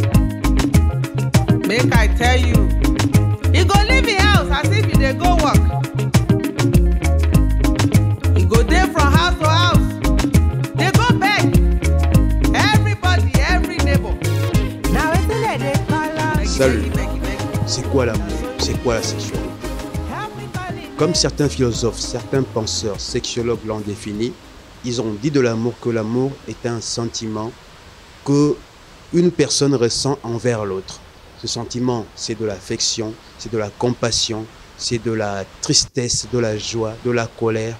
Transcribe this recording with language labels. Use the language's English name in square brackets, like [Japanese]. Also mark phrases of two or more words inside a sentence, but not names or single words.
[Nigerian Pidgin] Make I tell you, he go leave him house as if he dey go work. He go dey from house to house, dey go beg everybody, every neighbor. Na wetin dem dey call am. [French] Salut. C'est quoi l'amour? C'est quoi la sexualité? Comme certains philosophes, certains penseurs, sexologues l'ont défini, ils ont dit de l'amour que l'amour est un sentiment que une personne ressent envers l'autre. Ce sentiment, c'est de l'affection, c'est de la compassion, c'est de la tristesse, de la joie, de la colère.